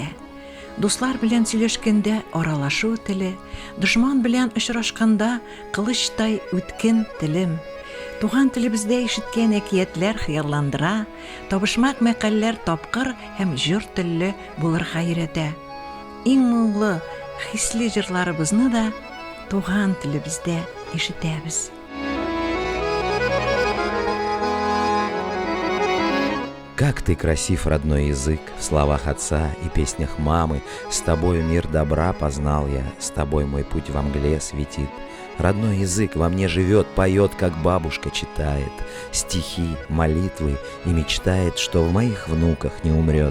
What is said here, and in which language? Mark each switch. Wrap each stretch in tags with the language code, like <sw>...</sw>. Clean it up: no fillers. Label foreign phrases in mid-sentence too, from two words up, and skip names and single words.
<tt>Дуслар белән сөйләшкәндә аралашу теле, дошман белән очрашканда кылычтай үткен телем. Туган телебездә ишеткән әкиятләр хыялландыра, табышмак мәкалләр тапкыр һәм җыр телле булырга өйрәтә. Иң моңлы, хисле җырларыбызны да туган телебездә ишетәбез.</tt> <ru>Как ты красив, родной язык, в словах отца и песнях мамы. С тобою мир добра познал я, с тобой мой путь во мгле светит. Родной язык во мне живет, поет, как бабушка читает стихи, молитвы и мечтает, что в моих внуках не умрет.</ru>